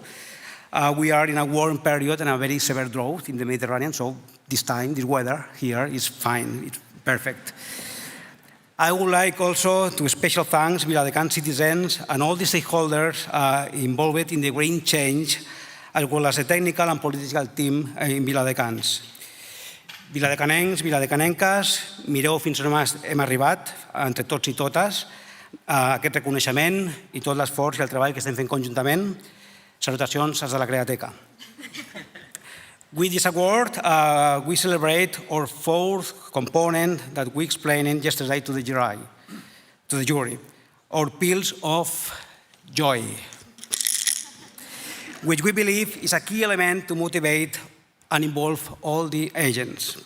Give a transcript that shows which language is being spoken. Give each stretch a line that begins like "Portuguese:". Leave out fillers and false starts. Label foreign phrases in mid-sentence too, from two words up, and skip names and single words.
English: We are in a warm period and a very severe drought in the Mediterranean, so this time, this weather here is fine, it's perfect. I would like also to special thanks Viladecans citizens and all the stakeholders involved in the green change, as well as the technical and political team in Viladecans.
Catalan: Viladecanencs, viladecanenques, mireu fins on hem arribat, entre tots i totes, aquest reconeixement i tot l'esforç i el treball que estem fent conjuntament. Salutacions als de la Createca.
English: With this award, we celebrate our 4th component that we explained yesterday to the jury, our pills of joy, which we believe is a key element to motivate and involve all the agents.